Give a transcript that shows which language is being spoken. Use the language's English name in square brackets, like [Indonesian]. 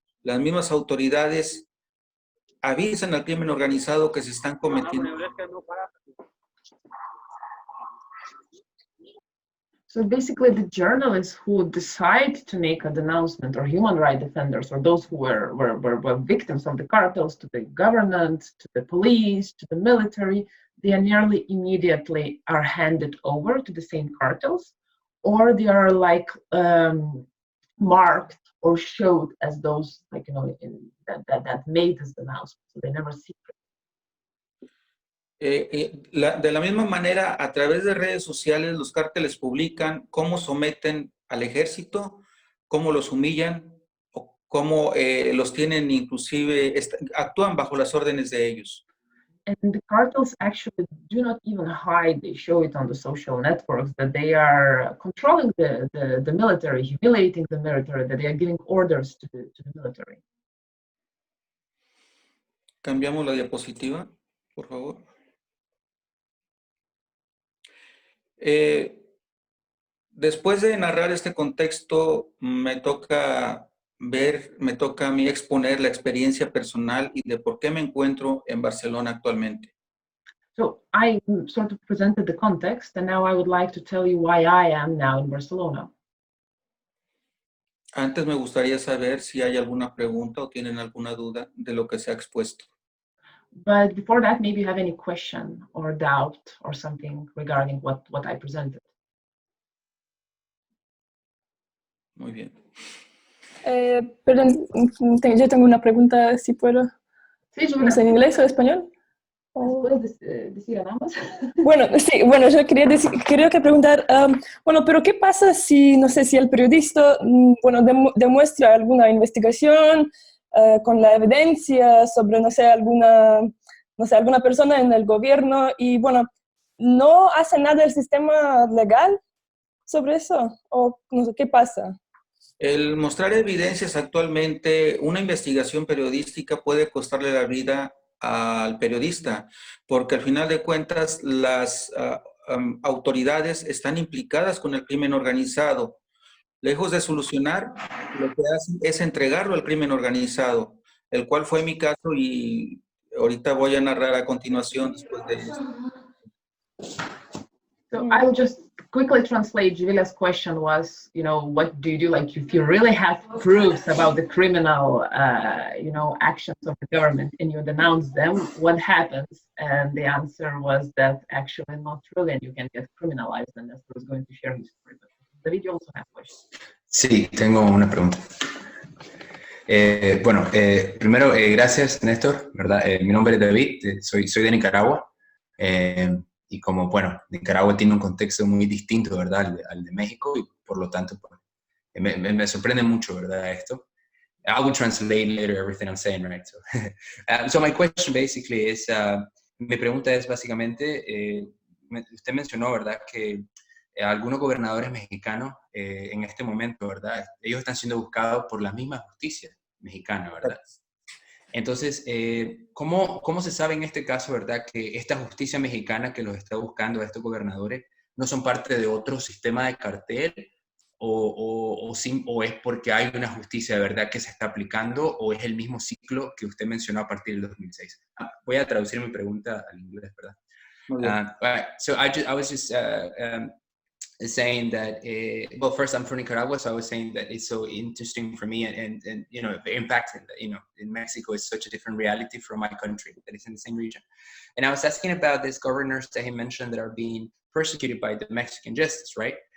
[Spanish] Las mismas autoridades avisan al crimen organizado que se están cometiendo. [English] So basically, the journalists who decide to make a denouncement, or human rights defenders, or those who were victims of the cartels, to the government, to the police, to the military, they are nearly immediately are handed over to the same cartels, or they are like marked or showed as those, like, you know, that made this announcement. So they never see it. [Spanish] De la misma manera, a través de redes sociales, los cárteles publican cómo someten al ejército, cómo los humillan, o cómo los tienen, inclusive, actúan bajo las órdenes de ellos. [English] And the cartels actually do not even hide. They show it on the social networks that they are controlling the military, humiliating the military, that they are giving orders to the military. [Spanish] Cambiamos la diapositiva, por favor. Después de narrar este contexto, me toca a mí exponer la experiencia personal y de por qué me encuentro en Barcelona actualmente. [English] So I sort of presented the context, and now I would like to tell you why I am now in Barcelona. [Spanish] Antes me gustaría saber si hay alguna pregunta o tienen alguna duda de lo que se ha expuesto. [English] But before that, maybe you have any question or doubt or something regarding what I presented. [Spanish] Muy bien. Perdón, yo tengo una pregunta, si puedo. Sí, ¿No sé, en inglés o español? ¿Puedes decir a ambos? Bueno, sí, bueno, yo quería preguntar, bueno, pero ¿qué pasa si, no sé, si el periodista, bueno, demuestra alguna investigación con la evidencia sobre, no sé, alguna persona en el gobierno y, bueno, no hace nada el sistema legal sobre eso? ¿O no sé, qué pasa? El mostrar evidencias actualmente, una investigación periodística puede costarle la vida al periodista, porque al final de cuentas las autoridades están implicadas con el crimen organizado. Lejos de solucionar, lo que hacen es entregarlo al crimen organizado, el cual fue mi caso y ahorita voy a narrar a continuación después de esto. [English] So I'll just quickly translate, Jivila's question was, you know, what do you do? Like, if you really have proofs about the criminal, you know, actions of the government and you denounce them, what happens? And the answer was that actually not really, and you can get criminalized. And Nestor was going to share his story. But David, you also have questions. [Spanish] Sí, tengo una pregunta. Bueno, primero, gracias, Néstor, ¿verdad? Mi nombre es David, soy de Nicaragua, y como, bueno, Nicaragua tiene un contexto muy distinto, ¿verdad?, al de México, y por lo tanto, pues, me sorprende mucho, ¿verdad?, esto. [English] I will translate later everything I'm saying, right? So my question basically is, [Spanish] mi pregunta es básicamente, usted mencionó, ¿verdad?, que algunos gobernadores mexicanos en este momento, ¿verdad?, ellos están siendo buscados por la misma justicia mexicana, ¿verdad? Entonces, ¿cómo se sabe en este caso, ¿verdad?, que esta justicia mexicana que los está buscando a estos gobernadores no son parte de otro sistema de cartel o es porque hay una justicia, ¿verdad?, que se está aplicando o es el mismo ciclo que usted mencionó a partir del 2006? Voy a traducir mi pregunta al inglés, ¿verdad? [English] Right. So I was just saying that, well, first I'm from Nicaragua, so I was saying that it's so interesting for me and you know, the impact you know, in Mexico is such a different reality from my country that is in the same region. And I was asking about these governors that he mentioned that are being persecuted by the Mexican justice, right?